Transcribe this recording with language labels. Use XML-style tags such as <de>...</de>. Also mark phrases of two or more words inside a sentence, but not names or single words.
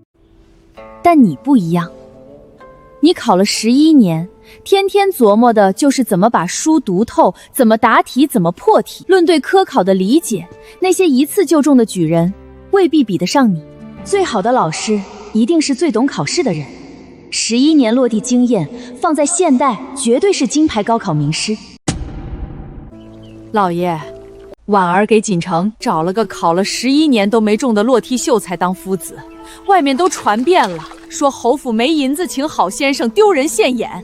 <zh>但你不一样，你考了11年，天天琢磨的就是怎么把書讀透，怎麼答題，怎麼破題。論對科考的理解，那些一次就中的舉人未必比得上你。最好的老師一定是最懂考試的人。11年落地經驗，放在現代絕對是金牌高考名師。老爺，婉兒給錦城找了個考了11年都沒中的落梯秀才當夫子，外面都傳遍了，說侯府沒銀子請好先生，丟人現眼。</zh>